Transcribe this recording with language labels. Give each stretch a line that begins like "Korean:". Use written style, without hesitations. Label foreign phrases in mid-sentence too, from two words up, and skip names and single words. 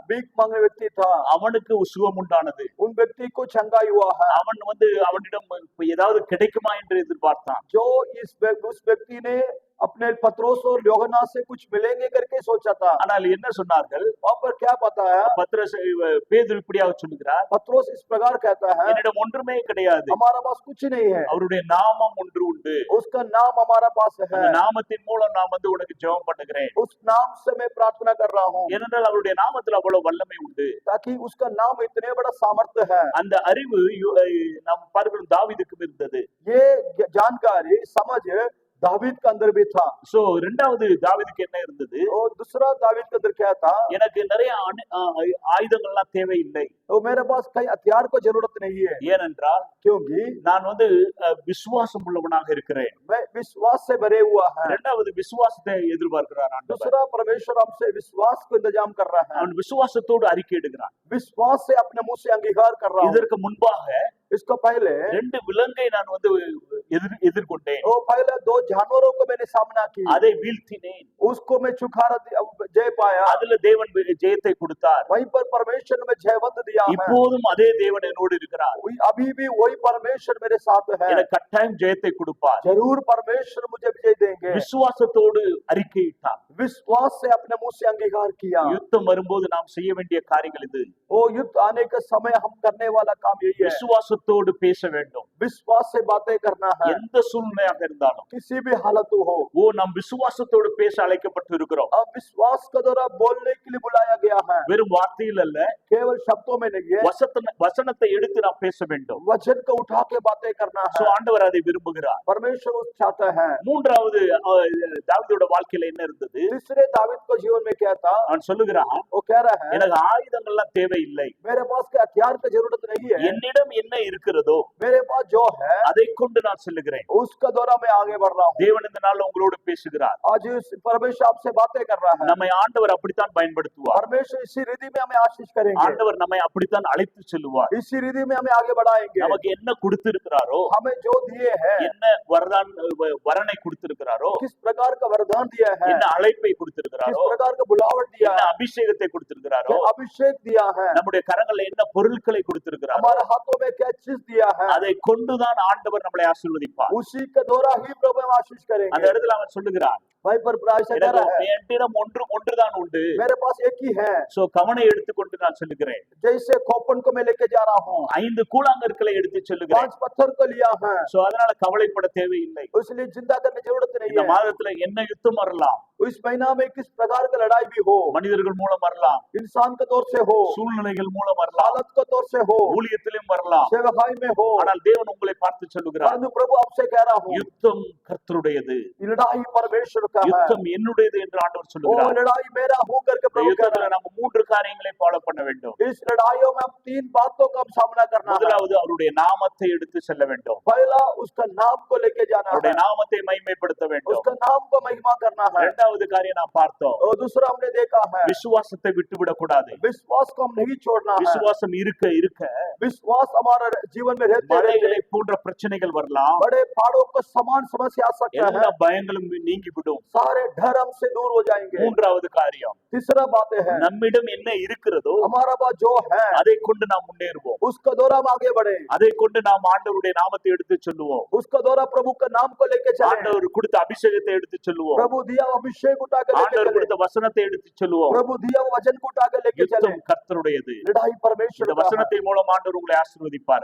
Hindi: भीख मांगने व्यक्ति था,
Tamil: அவனுக்கு சுகம் உண்டானது.
Hindi: उन व्यक्ति को चंगाई हुआ है।
Tamil: அவன் அவனிடம் ஏதாவது கிடைக்குமா என்று எதிர்பார்த்தான்.
Hindi: जो उस व्यक्ति ने अपने पतरस और யோகனா से कुछ मिलेंगे करके सोचा था।
Tamil: ஆனால் என்ன சொன்னார்கள்?
Hindi: वहाँ पर क्या पता है?
Tamil: பேதுரு இப்படியாக சொல்லுகிறார்,
Hindi: पतरस इस प्रकार कहता है,
Tamil: என்னிடம் ஒன்றுமே கிடையாது,
Hindi: हमारा पास कुछ नहीं है,
Tamil: அவருடைய நாமம் ஒன்று உண்டு,
Hindi: उसका नाम हमारा पास है,
Tamil: அந்த நாமத்தின் மூலம் நான் உனக்கு ஜெபம் பண்ணுகிறேன்.
Hindi: उस नाम से मैं प्रार्थना कर रहा हूँ,
Tamil: ஏனென்றால் அவருடைய நாமத்தில் அவ்வளவு வல்லமை உண்டு,
Hindi: ताकि उसका नाम इतने बड़ा सामर्थ्य है।
Tamil: அந்த அறிவு நாம் பார்க்கிறோம் தாவீதுக்கு இருந்தது.
Hindi: ये जानकारी समझ दावीद के अंदर भी था।
Tamil: சோ இரண்டாவது தாவீதுக்கு என்ன இருந்தது?
Hindi: और दूसरा दावीद के अंदर क्या था?
Tamil: எனக்கு நிறைய ஆயுதங்கள்லாம் தேவையில்லை,
Hindi: तो मेरे पास कई हथियार को जरूरत नहीं है,
Tamil: ஏனென்றால்
Hindi: क्योंकि
Tamil: நான் விசுவாசம் உள்ளவனாக இருக்கிறேன்.
Hindi: मैं विश्वास से भरे हुआ है।
Tamil: இரண்டாவது விசுவாசத்தை எதிர்பார்க்கிறார் ஆண்டவர்.
Hindi: दूसरा परमेश्वर हमसे विश्वास को इंतजाम कर रहा है,
Tamil: அவன் விசுவாசத்தோடு அறிக்கை எடுக்கிறான்.
Hindi: विश्वास से अपने मुंह से अंगीकार कर रहा हूँ।
Tamil: இதற்கு முன்பாக
Hindi: इसको पहले
Tamil: 2 விலங்கை நான் எதிர்கொண்டேன்,
Hindi: वो पहले 2 जानवरों को मैंने सामना की,
Tamil: அதை வீழ்த்தினேன்,
Hindi: उसको मैं चुकारा जय पाया,
Tamil: அதுல தேவன் ஜெயத்தை கொடுத்தார்.
Hindi: वहीं पर परमेश्वर में जयवंत दिया है।
Tamil: இப்போதும் அதே தேவன் என்னோடு இருக்கிறார்.
Hindi: अभी भी वही परमेश्वर मेरे साथ है,
Tamil: எனக்கு கட்டாயம் ஜெயத்தை கொடுப்பார்.
Hindi: जरूर परमेश्वर मुझे विजय देंगे।
Tamil: விசுவாசத்தோடு அறிக்கையிட்டார்.
Hindi: विश्वास से अपने मुंह से अंगीकार किया।
Tamil: யுத்தம் வரும்போது நாம் செய்ய வேண்டிய காரியங்கள் இது.
Hindi: वो युद्ध आने के समय हम करने वाला काम यही है,
Tamil: விசுவாசத்தோடு பேச வேண்டும்.
Hindi: विश्वास से बातें करना है,
Tamil: எந்த சூழ்நிலையாக இருந்தாலும்
Hindi: किसी भी हालत हो।
Tamil: ஓ நாம் விசுவாசத்தோடு பேச அழைக்கப்பட்டு இருக்கிறோம்.
Hindi: अब विश्वास के द्वारा बोलने के लिए बुलाया गया है,
Tamil: வெறும் வார்த்தையில் அல்ல,
Hindi: केवल शब्दों में नहीं है,
Tamil: வசனத்தை எடுத்து நாம் பேச வேண்டும்.
Hindi: वचन को उठा के बातें करना
Tamil: சோ
Hindi: है।
Tamil: ஆண்டவர் அதை விரும்புகிறார்.
Hindi: परमेश्वर उस चाहता है।
Tamil: மூன்றாவது தாவீதோட வாழ்க்கையில என்ன இருந்தது?
Hindi: तीसरे दावीद को जीवन में क्या था?
Tamil: அவன் சொல்லுகிறான்,
Hindi: वो कह रहा है,
Tamil: எனக்கு ஆயுதங்கள்லாம் தேவையில்லை,
Hindi: मेरे पास के हथियार की जरूरत नहीं है,
Tamil: என்னிடம் என்ன இருக்கிறதோ
Hindi: मेरे पास जो है
Tamil: அதை கொண்டு நான் செல்லுகிறேன்.
Hindi: उसका द्वारा मैं आगे बढ़ रहा हूँ।
Tamil: தேவன் இந்த நாள்ல உங்களோடு பேசுகிறார்.
Hindi: आज परमेश्वर आपसे बातें कर रहा है।
Tamil: நம்மை ஆண்டவர் அப்படித்தான் பயன்படுத்துவார்.
Hindi: परमेश्वर इसी रीति में हमें आशीष करेंगे,
Tamil: ஆண்டவர் நம்மை அப்படித்தான் அழைத்து செல்லுவார்.
Hindi: इसी रीति में हमें आगे बढ़ाएंगे।
Tamil: நமக்கு என்ன கொடுத்திருக்கிறாரோ,
Hindi: हमें जो दिए हैं,
Tamil: என்ன வரனை கொடுத்திருக்கிறாரோ,
Hindi: किस प्रकार का वरदान दिया है,
Tamil: என்ன அழைப்பை
Hindi: किस
Tamil: கொடுத்திருக்கிறாரோ,
Hindi: प्रकार का बुलावट दिया
Tamil: என்ன
Hindi: है,
Tamil: அபிஷேகத்தை கொடுத்திருக்கிறாரோ,
Hindi: क्या अभिषेक दिया है,
Tamil: நம்முடைய கரங்கள்ல என்ன பொருட்களை கொடுத்திருக்கிறாரோ,
Hindi: हमारे हाथों में क्या चीज दिया है,
Tamil: அதை கொண்டுதான் ஆண்டவர் நம்மளை ஆசீர்வதிப்பார்.
Hindi: उसी के द्वारा ही प्रभु हम आशीष
Tamil: அந்த
Hindi: करेंगे।
Tamil: இடத்துல அவன் சொல்லுகிறான்,
Hindi: भाई पर प्रायश्चित कर रहा है,
Tamil: என்னிடம் ஒன்றுதான் உண்டு,
Hindi: मेरे पास एक ही है।
Tamil: சோ கவனை எடுத்துக்கொண்டு நான் சொல்லுகிறேன்.
Hindi: जैसे खोपन को मैं लेके जा रहा हूँ,
Tamil: 5 கூழாங்கற்களை எடுத்து சொல்லுகிறேன்.
Hindi: 5 पत्थर को लिया है,
Tamil: சோ அதனால கவலைப்பட தேவையில்லை.
Hindi: इसलिए चिंता करने की जरूरत नहीं
Tamil: இந்த
Hindi: है।
Tamil: மாதத்துல என்ன யுத்தம் வரலாம்,
Hindi: इस महीना में किस प्रकार की लड़ाई भी हो,
Tamil: மனிதர்கள் மூலம் வரலாம்,
Hindi: इंसान के तौर से हो,
Tamil: சூழ்நிலைகள் மூலம் வரலாம்,
Hindi: हालत के तौर से हो,
Tamil: ஊழியத்திலும் வரலாம்.
Hindi: सेवकाई में हो,
Tamil: ஆனால் தேவன் உங்களை பார்த்து சொல்லுகிறார்,
Hindi: परंतु प्रभु आपसे कह रहा हूँ,
Tamil: யுத்தம் கர்த்தருடையது,
Hindi: लड़ाई परमेश्वर का है,
Tamil: யுத்தம் என்னுடையது என்று ஆண்டவர்
Hindi: वो
Tamil: சொல்லுகிறார்.
Hindi: लड़ाई मेरा हूँ करके
Tamil: இந்த
Hindi: प्रभु कह
Tamil: யுத்தத்துல
Hindi: रहा है।
Tamil: நம்ம 3 காரியங்களை ஃபாலோ பண்ண வேண்டும்.
Hindi: इस लड़ाइयों में हम 3 बातों का हम सामना करना है।
Tamil: முதலாவது அவருடைய நாமத்தை எடுத்து செல்ல வேண்டும்.
Hindi: पहला उसका नाम को लेके जाना
Tamil: அவருடைய
Hindi: है,
Tamil: நாமத்தை மகிமைப்படுத்த வேண்டும்.
Hindi: उसका नाम को महिमा करना है।
Tamil: இரண்டாவது காரியம் நாம் பார்த்தோம்,
Hindi: और दूसरा हमने देखा है,
Tamil: விசுவாசத்தை விட்டுவிடக் கூடாது.
Hindi: विश्वास को हम नहीं छोड़ना है।
Tamil: விசுவாசம் இருக்க இருக்க
Hindi: विश्वास हमारे जीवन में रहते
Tamil: மலைகளை
Hindi: रहते
Tamil: போன்ற பிரச்சனைகள் வரலாம்,
Hindi: बड़े पहाड़ों को समान समस्या आ सकता है,
Tamil: எல்லா பயங்களும் நீங்கிவிடும்.
Hindi: सारे डर हमसे दूर हो जाएंगे।
Tamil: மூன்றாவது காரியம்,
Hindi: तीसरा बात है,
Tamil: நம்மிடம் என்ன இருக்கிறதோ
Hindi: हमारा पास जो है
Tamil: அதை கொண்டு நாம் முன்னேறுவோம்.
Hindi: उसका द्वारा हम आगे बढ़े,
Tamil: அதை கொண்டு நாம் ஆண்டவருடைய நாமத்தை எடுத்து சொல்லுவோம்.
Hindi: उसका द्वारा प्रभु का नाम को लेके चले,
Tamil: ஆண்டவர் கொடுத்த அபிஷேகத்தை எடுத்து சொல்லுவோம்.
Hindi: प्रभु दिया हुआ अभिषेक उठा के लेके
Tamil: ஆண்டவர்
Hindi: चले,
Tamil: கொடுத்த வசனத்தை எடுத்து சொல்லுவோம்.
Hindi: प्रभु दिया हुआ वचन को उठा के लेके चले।
Tamil: யுத்தம் கர்த்தருடையது.
Hindi: लड़ाई परमेश्वर
Tamil: இந்த
Hindi: का है।
Tamil: வசனத்தின் மூலம் ஆண்டவர் உங்களை ஆசீர்வதிப்பார்.